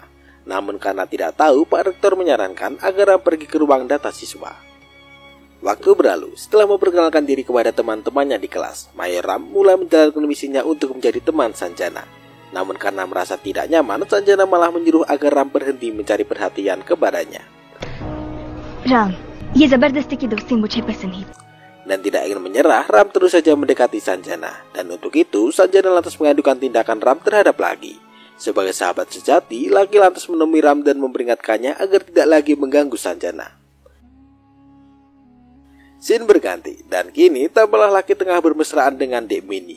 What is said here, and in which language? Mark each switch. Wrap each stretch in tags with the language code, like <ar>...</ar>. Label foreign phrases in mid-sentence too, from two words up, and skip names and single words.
<id>Namun karena tidak tahu, Pak Rektor menyarankan agar Ram pergi ke ruang data siswa. Waktu berlalu, setelah memperkenalkan diri kepada teman-temannya di kelas, Mayor Ram mulai menjalankan misinya untuk menjadi teman Sanjana. Namun karena merasa tidak nyaman, Sanjana malah menyuruh agar Ram berhenti mencari perhatian kepadanya.</id> <hi>Ram, ये जबरदस्ती की दोस्ती मुझे पसंद नहीं.</hi> <id>Dan tidak ingin menyerah, Ram terus saja mendekati Sanjana. Dan untuk itu, Sanjana lantas mengadukan tindakan Ram terhadap Lucky. Sebagai sahabat sejati, Lucky lantas menemui Ram dan memperingatkannya agar tidak lagi mengganggu Sanjana. Scene berganti, dan kini tampaklah Lucky tengah bermesraan dengan Dek Mini.</id>